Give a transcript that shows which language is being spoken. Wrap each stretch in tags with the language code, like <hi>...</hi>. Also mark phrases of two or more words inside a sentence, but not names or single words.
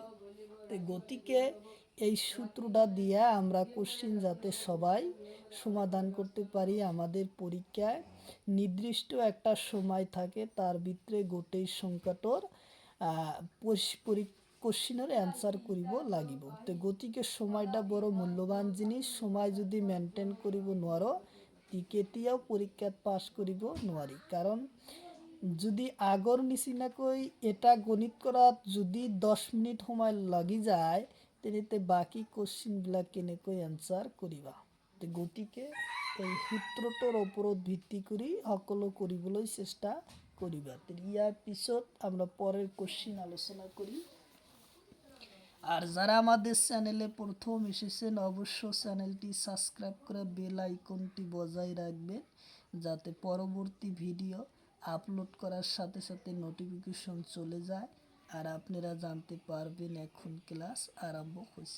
<bn>তো গতিকে এই সূত্রটা দিয়ে আমরা কোশ্চিন যাতে সবাই সমাধান করতে পারি, আমাদের পরীক্ষায় নির্দিষ্ট একটা সময় থাকে, তার ভিতরে গোটেই সংখ্যাটার কোশ্চিনের অ্যান্সার</bn> <as>করিব লাগিব। তো গতিকে সময়টা বড় মূল্যবান জিনিস। সময় যদি মেনটেন করিব নোৱাৰো তি কেতিয়াও পৰীক্ষাত পাছ কৰিব নোৱাৰি। কাৰণ যদি আগৰ নিচিনাকৈ এটা গণিত কৰাত যদি 10 মিনিট সময় লাগি যায় তেন্তে বাকী কোশ্চিনবিলাক কেনেকৈ এনচাৰ কৰিবা। গতিকে এই সূত্ৰটোৰ ওপৰত ভিত্তি কৰি সকলো কৰিবলৈ চেষ্টা কৰিবা।</as> <bn>ইয়াৰ পিছত আমরা পরের কোশ্চিন আলোচনা করি। আর যারা আমাদের চ্যানেলে প্রথম এসেছেন অবশ্য চ্যানেলটি সাবস্ক্রাইব করে বেল আইকনটি বজায় রাখবেন, যাতে পরবর্তী ভিডিও আপলোড করার সাথে সাথে নোটিফিকেশন চলে যায় আর আপনারা জানতে পারবেন এখন ক্লাস আরম্ভ হয়েছে।</bn>